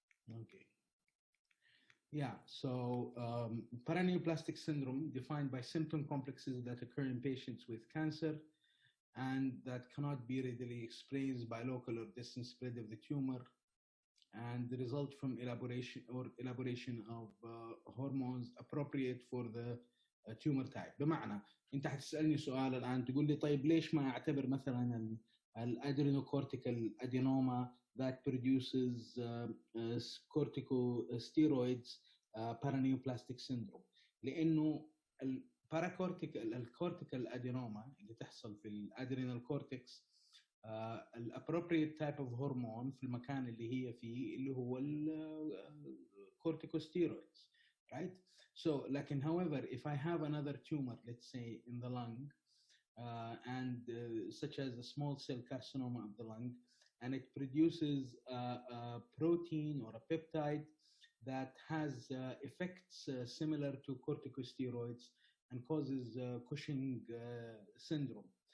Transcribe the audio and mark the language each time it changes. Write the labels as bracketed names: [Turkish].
[English] Okay. Yeah, so paraneoplastic syndrome defined by symptom complexes that occur in patients with cancer and that cannot be readily explained by local or distant spread of the tumor and the result from elaboration of hormones appropriate for the tumor type. [Arabic] بمعنى انت هتسالني سؤال الان تقول لي طيب ليش ما اعتبر مثلا الادرينوكورتيكال ادينوما that produces corticosteroids paraneoplastic syndrome لانه الكورتيكال ادينوما اللي تحصل في الادرينال كورتكس الابروبريت تايب اوف هرمون في المكان اللي هي فيه اللي هو الكورتيكوستيرويدز right. [English] So لكن however if I have another tumor let's say in the lung and such as a small cell carcinoma of the lung and it produces a protein or a peptide that has effects similar to corticosteroids and causes Cushing syndrome.